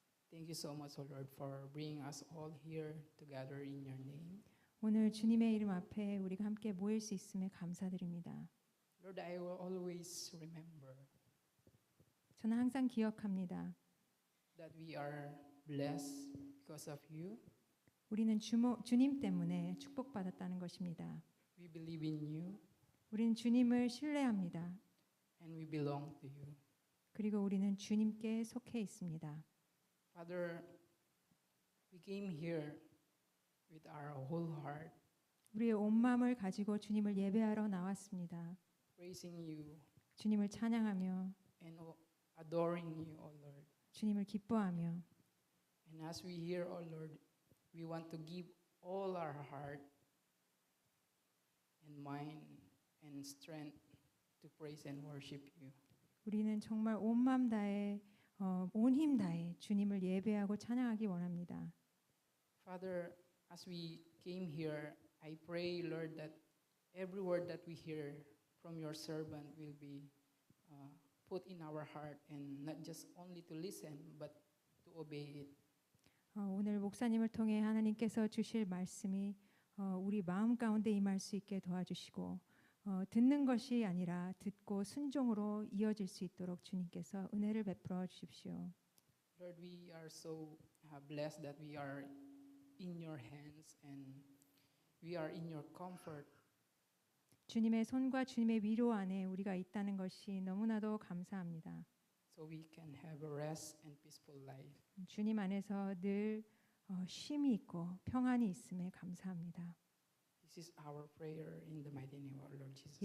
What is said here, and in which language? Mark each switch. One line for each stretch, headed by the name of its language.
English: thank you so much, O Lord, for bringing us all here together in your name.
Korean: 오늘 주님의 이름 앞에 우리가 함께 모일 수 있음에 감사드립니다.
English: Lord, I will always remember
Korean: 저는 항상 기억합니다.
English: that we are blessed because of you.
Korean: 우리는 주님 때문에 축복받았다는 것입니다.
English: We believe in you
Korean: 우리는 주님을 신뢰합니다.
English: and we belong to you.
Korean: 그리고 우리는 주님께 속해 있습니다.
English: Father, we came here with our whole heart,
Korean: 우리의 온 마음을 가지고 주님을 예배하러 나왔습니다.
English: praising you
Korean: 주님을 찬양하며
English: and adoring you, O Lord.
Korean: 주님을 기뻐하며,
English: And as we hear, O Lord, we want to give all our heart and mind and strength to praise and worship you.
Korean: 우리는 정말 온 마음 다해 온 힘 다해 주님을 예배하고 찬양하기 원합니다.
English: Father, as we came here, I pray, Lord, that every word that we hear from your servant will be put in our heart and not just only to listen, but to obey it.
Korean: 오늘 목사님을 통해 하나님께서 주실 말씀이 우리 마음 가운데 임할 수 있게 도와주시고, 듣는 것이 아니라 듣고 순종으로 이어질 수 있도록 주님께서 은혜를 베풀어 주십시오.
English: Lord, we are so blessed that we are in your hands and we are in your comfort.
Korean: 주님의 손과 주님의 위로 안에 우리가 있다는 것이 너무나도 감사합니다.
English: So we can have a rest and peaceful life.
Korean: 주님 안에서 늘 쉼이 있고 평안이 있음에 감사합니다.
English: This is our prayer in the mighty name of our Lord Jesus